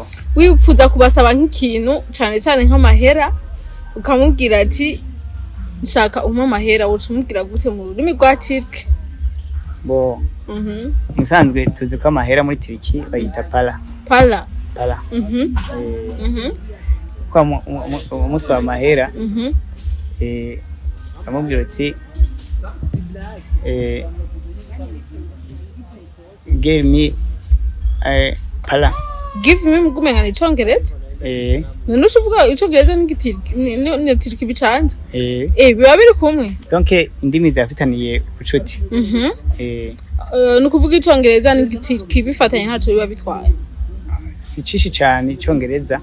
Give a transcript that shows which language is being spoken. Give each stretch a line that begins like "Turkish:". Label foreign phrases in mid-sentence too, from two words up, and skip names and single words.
Rundi: Wipfuza kubasaba nk'ikintu cane nk'amahera ukamubwira ati nshaka umpa amahera uca umubwira gute mu rurimi rwa Tirikiya? Bo. Musanzwe tuzi ko amahera muri Tirikiya bayita pala. Kwa umunsi wa mahera amubwira ati
English: give me
Rundi: pala.
English: Give me
Rundi: mugumengana icongereza? None ushuvuga icongereza ni Tirikiya bicanze? Biba biri kumwe. Donc indimi zafitaniye ubucuti. Nukuvuga icongereza ni Tirikiya bifatanye ntaco biba bitwaye. Si cishi cyane icongereza.